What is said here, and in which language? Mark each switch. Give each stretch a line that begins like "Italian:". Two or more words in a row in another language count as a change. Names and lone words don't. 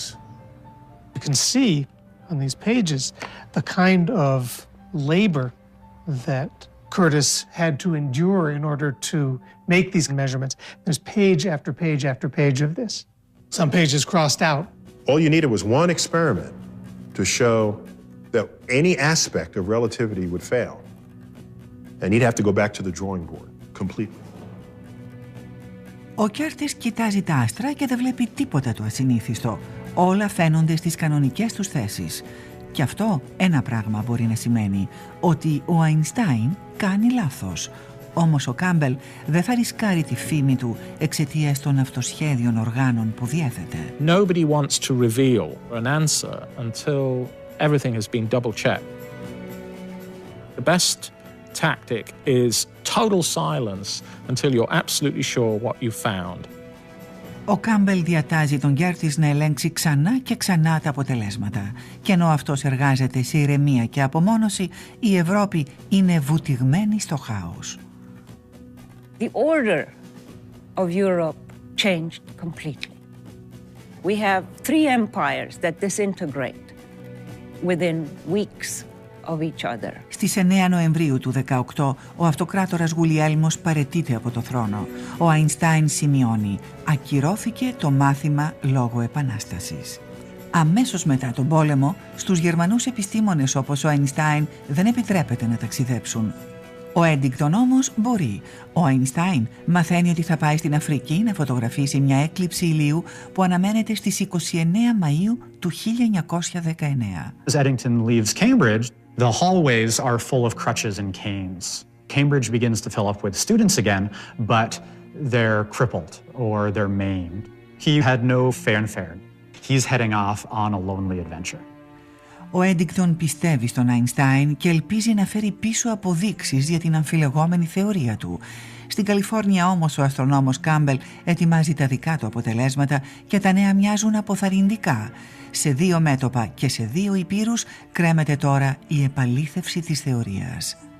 English: You can see on these pages the kind of labor that Curtis had to endure in order to make these measurements. There's page after page after page of this. Some pages crossed out. All you needed was one experiment to show that any aspect of relativity would fail. And he'd have to go back to the drawing board completely.
Greek: Ο Κέρτις κοιτάζει τα άστρα και δεν βλέπει τίποτα το ασυνήθιστο. Όλα φαίνονται στις κανονικές τους θέσεις. Και αυτό ένα πράγμα μπορεί να σημαίνει, ότι ο Αϊνστάιν κάνει λάθος. Όμως ο Κάμπελ δεν θα ρισκάρει τη φήμη του εξαιτίας των αυτοσχέδιων οργάνων που διέθετε.
English: Nobody wants to reveal an answer until everything has been double-checked. The best tactic is total silence until you're absolutely sure what you found.
Greek: Ο Κάμπελ διατάζει τον Κέρτις να ελέγξει ξανά και ξανά τα αποτελέσματα. Και ενώ αυτός εργάζεται σε ηρεμία και απομόνωση, η Ευρώπη είναι βουτυγμένη στο χάος.
English: The order of Europe changed completely. We have 3 empires that disintegrate within weeks of each other.
Greek: Στις 9 Νοεμβρίου του 18, ο αυτοκράτορας Γουλιέλμος παραιτείται από το θρόνο. Ο Αϊνστάιν σημειώνει «Ακυρώθηκε το μάθημα λόγω επανάστασης». Αμέσως μετά τον πόλεμο, στους Γερμανούς επιστήμονες όπως ο Αϊνστάιν δεν επιτρέπεται να ταξιδέψουν. Ο Έντιγκτον όμως μπορεί. Ο Αϊνστάιν μαθαίνει ότι θα πάει στην Αφρική να φωτογραφίσει μια έκλειψη ηλίου που αναμένεται στις 29 Μαΐου του 1919.
English: As Eddington leaves Cambridge, the hallways are full of crutches and canes. Cambridge begins to fill up with students again, but they're crippled or they're maimed. He had no fanfare. He's heading off on a lonely adventure.
Greek: Ο Έντιγκτον πιστεύει στον Αϊνστάιν και ελπίζει να φέρει πίσω αποδείξεις για την αμφιλεγόμενη θεωρία του. Στην Καλιφόρνια όμως ο αστρονόμος Κάμπελ ετοιμάζει τα δικά του αποτελέσματα και τα νέα μοιάζουν αποθαρρυντικά. Σε 2 μέτωπα και σε 2 υπήρους κρέμεται τώρα η επαλήθευση της θεωρίας.